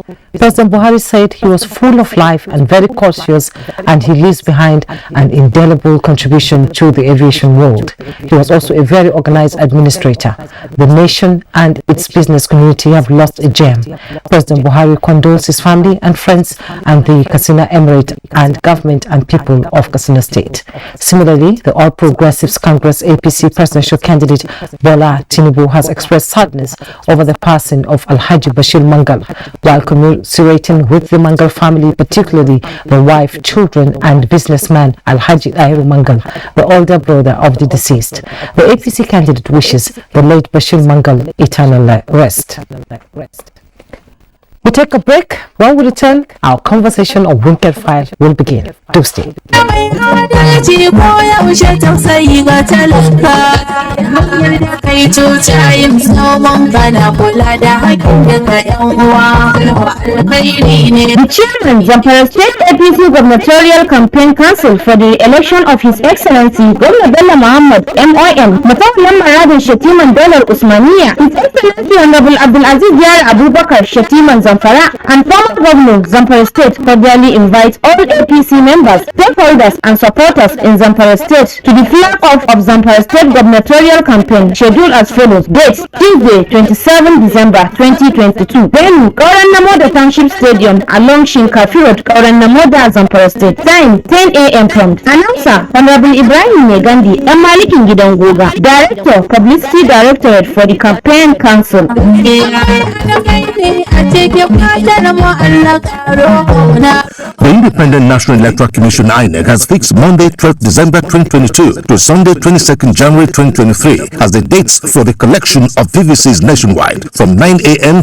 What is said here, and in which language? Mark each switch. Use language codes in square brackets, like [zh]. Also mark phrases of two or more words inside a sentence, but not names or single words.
[en] President Buhari said he was full of life and very cautious, and he leaves behind an indelible contribution to the aviation world. He was also a very organized administrator. The nation and its business community have lost a gem. President Buhari condoles his family and friends and the Katsina Emirate and government and people of Katsina State. Similarly, the All Progressives Congress APC presidential candidate Bola Tinubu has expressed sadness over the passing of Alhaji Bashir Mangal, while commiserating with the Mangal family, particularly the wife, children and businessman Alhaji Dahiru Mangal, the older brother of the deceased. The APC candidate wishes the late Bashir Mangal eternal rest. We take a break. When we return, our conversation on Winked File will begin. Do stay. The chairman, Zamfara State APC Gubernatorial Campaign Council for the election of His Excellency Governor Bello Muhammad MOM, Matawallan Maradin Shatiman Dalar Usmaniya, His Excellency Honorable Abdulaziz Yar Abubakar Shatiman Zamfara, and former Governor Zamfara State cordially invite all APC members, stakeholders and supporters in Zamfara State to the flag-off of Zamfara State Gubernatorial Campaign scheduled as follows. Dates: Tuesday, 27 December 2022. Venue: Kauran Namoda Township Stadium along Shinkafi Road, Kauran Namoda, Zamfara State. Time: 10 a.m. prompt. Announcer: Honorable Ibrahim Megandi, Malikin Gidan Goga, Director, Publicity Directorate for the Campaign Council. The Independent National Electoral Commission INEC has fixed Monday 12th December 2022 to Sunday 22nd January 2023 as the dates for the collection of PVCs nationwide from 9 a.m.